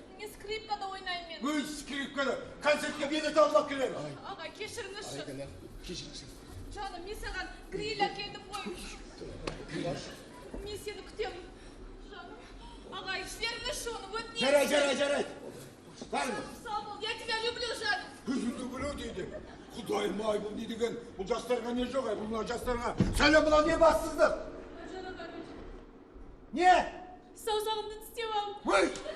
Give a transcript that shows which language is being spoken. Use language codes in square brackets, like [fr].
[kk] Мен скрипкада ойнаймын мен. Өз скрипкада концертке билет алып келемін. Ағай, кешіріңізші. Кешіріңізші. Жаным, мен саған гриль әкелдім ғой. Мен сені күтемін. Жаным, ағай, жіберіңізші оны, өтінемін. Жарайды. Сау бол, [ru] я тебя люблю, [kk] жаным. Люблю дейді. Құдайым ай, бұл не деген? Бұл жастарға не жоқ, бұл жастарға. Сәлем, бұна не бассыздық? Жаным, Не? саусағымды тістеп ал. Өй!